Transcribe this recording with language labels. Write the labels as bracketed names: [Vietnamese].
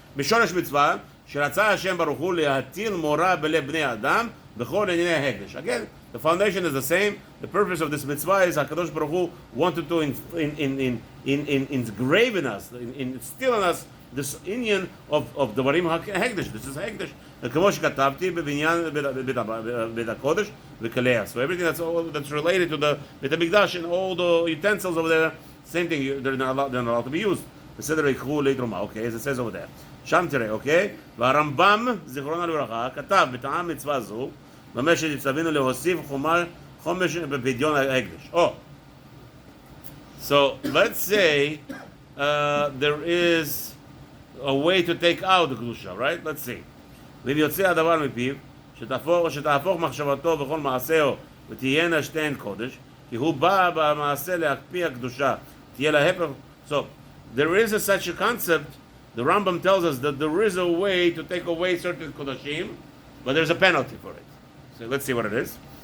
[Hebrew] בשורש מצווה, שרצה השם ברוך הוא להטיל מורא בלב בני אדם בכל ענייני ההקדש. [English] Again, the foundation is the same. The purpose of this mitzvah is HaKadosh Baruch Hu wanted to engrave in us, instill in us this inyan of [Hebrew] דברים ההקדש. [English] This is ההקדש. [Hebrew] כמו שכתבתי בבניין בית הקודש וכליה. [English] So everything that's related to the בית המקדש and all the utensils over there, same thing, they're not allowed to be used. [Hebrew] בסדר יקחו לתרומה, [English] okay, as it says over there. [Hebrew] שם תראה, אוקיי? [English] והרמב"ם, זיכרונו לברכה, כתב בטעם מצווה זו, במה שצווינו להוסיף חומש בפדיון ההקדש. Oh, so let's say there is a way to take out the קדושה, right? Let's see. [Hebrew] ואם יוצא הדבר מפיו, שתהפוך מחשבתו וכל מעשהו ותהיינה שתיהן קודש, כי הוא בא במעשה להקפיא הקדושה, תהיה להפך. [English] So, there is such a concept. The Rambam tells us that there is a way to take away certain kodashim, but there's a penalty for it. So let's see what it is.